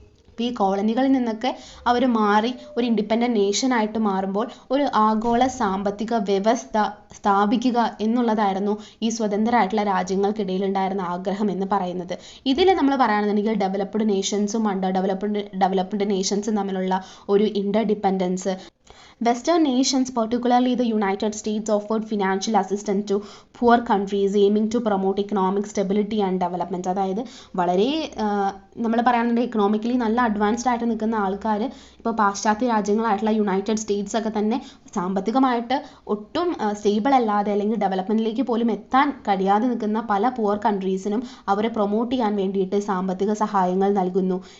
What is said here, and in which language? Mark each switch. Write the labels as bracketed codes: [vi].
[ml] അപ്പോൾ ഈ കോളനികളിൽ നിന്നൊക്കെ അവർ മാറി ഒരു ഇൻഡിപെൻഡൻറ്റ് നേഷനായിട്ട് മാറുമ്പോൾ ഒരു ആഗോള സാമ്പത്തിക വ്യവസ്ഥ സ്ഥാപിക്കുക എന്നുള്ളതായിരുന്നു ഈ സ്വതന്ത്രരായിട്ടുള്ള രാജ്യങ്ങൾക്കിടയിൽ ഉണ്ടായിരുന്ന ആഗ്രഹം എന്ന് പറയുന്നത്. ഇതിൽ നമ്മൾ പറയുകയാണെന്നുണ്ടെങ്കിൽ ഡെവലപ്ഡ് നേഷൻസും അണ്ടർ ഡെവലപ്ഡ് നേഷൻസും തമ്മിലുള്ള ഒരു ഇൻ്റർ dependence. [en] Western nations, particularly the United States, offered financial assistance to poor countries aiming to promote economic stability and development. [ml] അതായത് വളരെ നമ്മൾ പറയുകയാണെന്നുണ്ടെങ്കിൽ ഇക്കണോമിക്കലി നല്ല അഡ്വാൻസ്ഡ് ആയിട്ട് നിൽക്കുന്ന ആൾക്കാർ ഇപ്പോൾ പാശ്ചാത്യ രാജ്യങ്ങളായിട്ടുള്ള യുണൈറ്റഡ് സ്റ്റേറ്റ്സ് ഒക്കെ തന്നെ സാമ്പത്തികമായിട്ട് ഒട്ടും സ്റ്റേബിൾ അല്ലാതെ അല്ലെങ്കിൽ ഡെവലപ്മെൻറ്റിലേക്ക് പോലും എത്താൻ കഴിയാതെ നിൽക്കുന്ന പല പുവർ കൺട്രീസിനും അവരെ പ്രൊമോട്ട് ചെയ്യാൻ വേണ്ടിയിട്ട് സാമ്പത്തിക സഹായങ്ങൾ നൽകുന്നു.